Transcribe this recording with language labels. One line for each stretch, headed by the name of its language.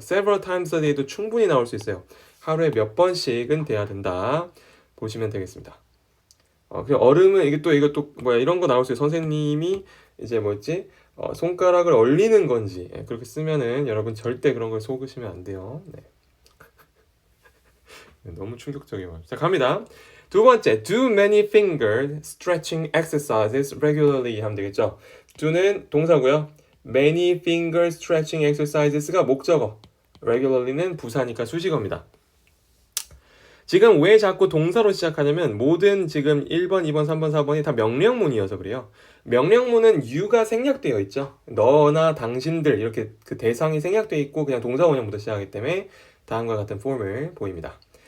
English: several times a day
Korean: 도 충분히 나올 수 있어요. 하루에 몇 번씩은 돼야 된다 보시면 되겠습니다. 그 얼음은 이것도 뭐야 이런 거 나올 수 있어요. 선생님이 이제 뭐였지? 손가락을 얼리는 건지 그렇게 쓰면은 여러분 절대 그런 걸 속으시면 안 돼요. 네. 너무 충격적이에요. 자, 갑니다.
English: 두 번째, do many finger stretching exercises regularly
Korean: 하면 되겠죠. do는 동사고요.
English: many finger stretching exercises가
Korean: 목적어. regularly는 부사니까 수식어입니다. 지금 왜 자꾸 동사로 시작하냐면 모든 지금 1번, 2번, 3번, 4번이 다 명령문이어서 그래요. 명령문은 you가 생략되어 있죠. 너나 당신들 이렇게 그 대상이 생략되어 있고 그냥 동사 원형부터 시작하기 때문에 다음과 같은 폼을 보입니다.